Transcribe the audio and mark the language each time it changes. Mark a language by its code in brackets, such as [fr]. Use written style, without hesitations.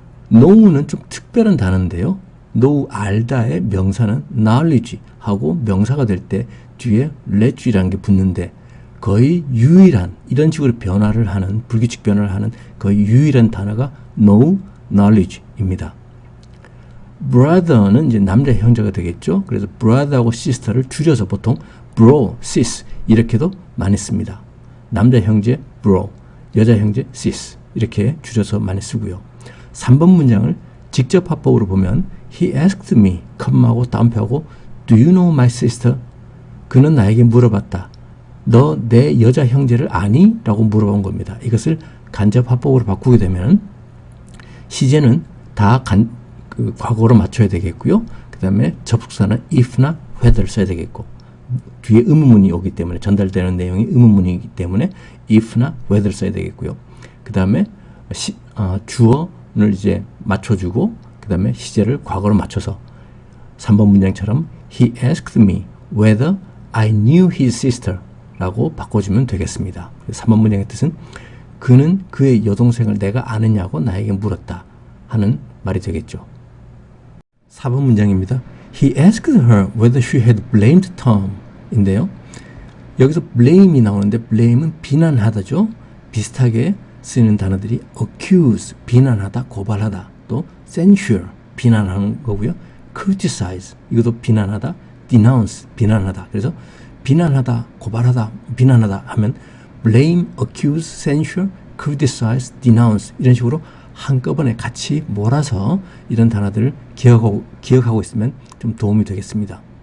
[ko] know는 좀 특별한 단어인데요. know, 알다의 명사는 knowledge 하고 명사가 될 때 뒤에 let이라는 게 붙는데 거의 유일한 이런 식으로 변화를 하는 불규칙 변화를 하는 거의 유일한 단어가 know, knowledge입니다. brother는 이제 남자 형제가 되겠죠. 그래서 brother하고 sister를 줄여서 보통 bro, sis 이렇게도 많이 씁니다. 남자 형제 bro, 여자 형제 sis 이렇게 줄여서 많이 쓰고요. 3번 문장을 직접 화법으로 보면 [en] He asked me, [ko] 컴하고 따옴표하고 [en] Do you know my sister? [ko] 그는 나에게 물어봤다. 너 내 여자 형제를 아니? 라고 물어본 겁니다. 이것을 간접 화법으로 바꾸게 되면 시제는 다 과거로 맞춰야 되겠고요. 그 다음에 접속사는 if나 whether 써야 되겠고 뒤에 의문문이 오기 때문에 전달되는 내용이 의문문이기 때문에 if나 whether 써야 되겠고요. 그 다음에 주어를 이제 맞춰주고 그 다음에 시제를 과거로 맞춰서 3번 문장처럼 [en] He asked me whether I knew his sister [ko] 라고 바꿔주면 되겠습니다. 3번 문장의 뜻은 그는 그의 여동생을 내가 아느냐고 나에게 물었다 하는 말이 되겠죠. 4번 문장입니다. [en] He asked her whether she had blamed Tom [ko] 인데요. 여기서 blame이 나오는데 blame은 비난하다죠. 비슷하게 쓰이는 단어들이 accuse, 비난하다, 고발하다, 또 censure, 비난하는 거고요. criticize, 이것도 비난하다, denounce, 비난하다. 그래서 비난하다, 고발하다, 비난하다 하면 blame, accuse, censure, criticize, denounce 이런 식으로 한꺼번에 같이 몰아서 이런 단어들을 기억하고 있으면 좀 도움이 되겠습니다.